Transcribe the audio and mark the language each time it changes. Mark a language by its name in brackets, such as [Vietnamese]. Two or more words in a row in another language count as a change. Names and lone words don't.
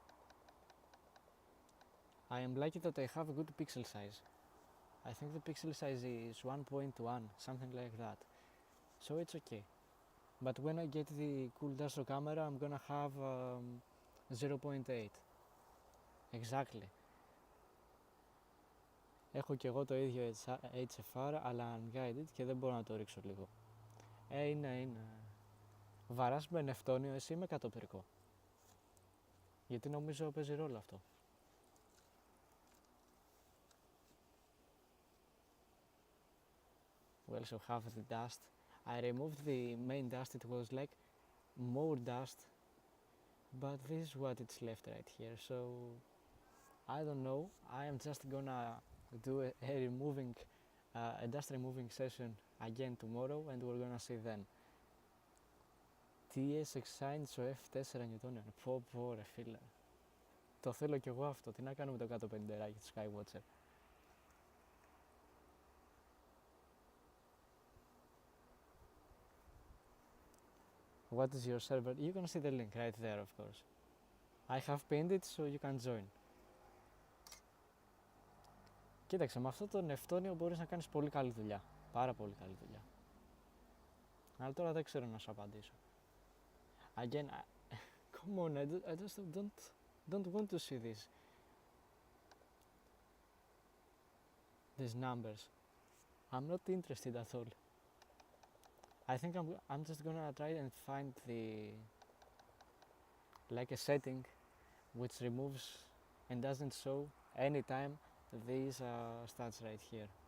[English] I am lucky that I have a good pixel size. I think the pixel size is 1.1, something like that. So it's okay. But when I get the cool Astro camera, I'm gonna have 0.8. Exactly. [Greek] Έχω και εγώ το ίδιο HFR, αλλά unguided και δεν μπορώ να το ρίξω λίγο. Είναι. Βαράς με νευτόνιο εσύ με κατοπτρικό? Γιατί νομίζω παίζει ρόλο αυτό. [English] We also have the dust. I removed the main dust, it was like more dust, but this is what it's left right here, so I don't know. I am just gonna do a dust removing session again tomorrow, and we're gonna see then. TS excited στο F4 Newtonian. [Greek] Πω ρε φίλε. Το θέλω κι εγώ αυτό. Τι να κάνουμε το 150 του Skywatcher. [English] What is your server? You can see the link right there, of course. I have pinned it so you can join. [Greek] Κοίταξε, με αυτό το νευτόνιο μπορείς να κάνεις πολύ καλή δουλειά. Πάρα πολύ καλή δουλειά. Αλλά τώρα δεν ξέρω να σου απαντήσω. [English] Again, come on, I just don't want to see these numbers. I'm not interested at all. I think I'm just gonna try and find the like a setting which removes and doesn't show anytime these stats right here.